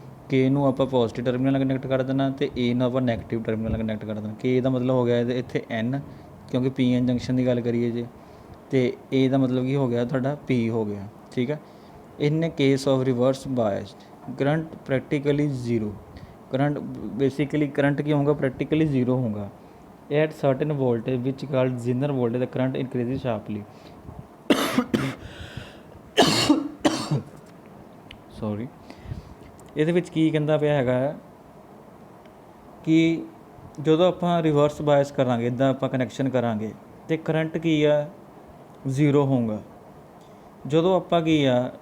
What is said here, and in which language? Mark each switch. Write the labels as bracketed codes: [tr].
[pa] K ਨੂੰ ਆਪਾਂ positive terminal ਨਾਲ ਕਨੈਕਟ ਕਰ ਦੇਣਾ ਅਤੇ A ਨੂੰ ਆਪਾਂ ਨੈਗੇਟਿਵ ਟਰਮੀਨਲ ਨਾਲ ਕਨੈਕਟ ਕਰ ਦੇਣਾ। K ਦਾ ਮਤਲਬ ਹੋ ਗਿਆ ਇੱਥੇ N ਕਿਉਂਕਿ PN ਜੰਕਸ਼ਨ ਦੀ ਗੱਲ ਕਰੀਏ ਜੇ, ਅਤੇ A ਦਾ ਮਤਲਬ ਕੀ ਹੋ ਗਿਆ ਤੁਹਾਡਾ P ਹੋ ਗਿਆ, ਠੀਕ ਹੈ। [en] In case of reverse biased current practically zero. [hi] Current basically current क्या होगा प्रैक्टिकली ज़ीरो होगा [en] At certain voltage which called Zener voltage the current increase sharply. [pa] Sorry ਇਹਦੇ ਵਿੱਚ ਕੀ ਕਹਿੰਦਾ ਪਿਆ ਹੈਗਾ ਕਿ ਜਦੋਂ ਆਪਾਂ ਰਿਵਰਸ ਬਾਇਸ ਕਰਾਂਗੇ ਇੱਦਾਂ ਆਪਾਂ ਕਨੈਕਸ਼ਨ ਕਰਾਂਗੇ ਅਤੇ ਕਰੰਟ ਕੀ ਆ ਜ਼ੀਰੋ ਹੋਊਗਾ। ਜਦੋਂ ਆਪਾਂ ਕੀ ਆ